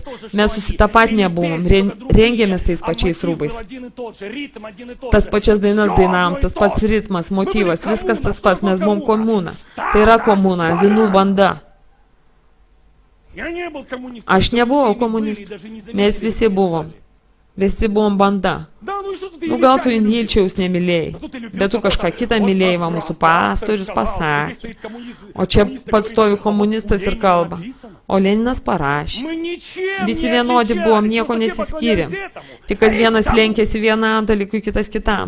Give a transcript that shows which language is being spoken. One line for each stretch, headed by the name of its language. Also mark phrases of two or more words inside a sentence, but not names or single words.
Lithuanian: Mes susitapatinę buvom, rengėmės tais pačiais rūbais. Tas pačias dainas dainavom, tas pats ritmas, motyvas, viskas tas pats, mes buvom komuna. Tai yra komuna, avinų banda. Aš nebuvau komunistas. Mes visi buvom. Visi buvom banda.
Russian: Да, ну и что тут
Lithuanian: Nu, gal tu Ilčiaus nemylėjai, bet tu kažką kitą mylėjai, va mūsų pastorius pasakė. O čia pats stovi komunistas ir kalba. O Leninas parašė. Visi vienodi buvom, nieko nesiskyrėm. Tik kad vienas lenkėsi vienam dalykui, kitas kitam.